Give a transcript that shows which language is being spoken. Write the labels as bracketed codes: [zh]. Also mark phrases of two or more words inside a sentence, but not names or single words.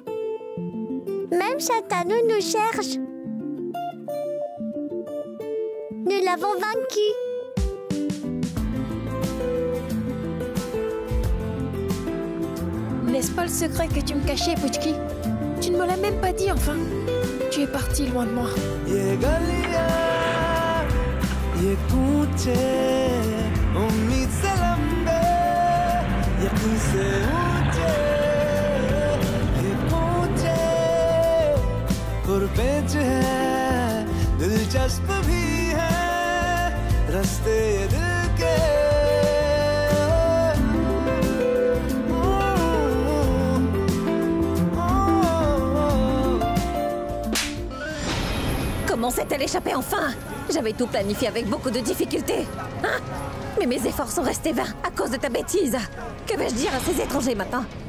[fr] Même Shantanu nous cherche. Nous l'avons vaincu. N'est-ce pas le secret que tu me cachais, Puchki? Tu ne me l'as même pas dit, enfin. Tu es parti loin de moi. [hi] ये गलियां, ये कूचे, उम्मीद से लंबे, यकीन से ऊंचे, ये कूचे, पुरपेच है, दिलचस्प भी है, रास्ते ये दिल के। [fr] Comment s'est-elle échappée enfin? J'avais tout planifié avec beaucoup de difficultés. Hein? Mais mes efforts sont restés vains à cause de ta bêtise. Que vais-je dire à ces étrangers maintenant?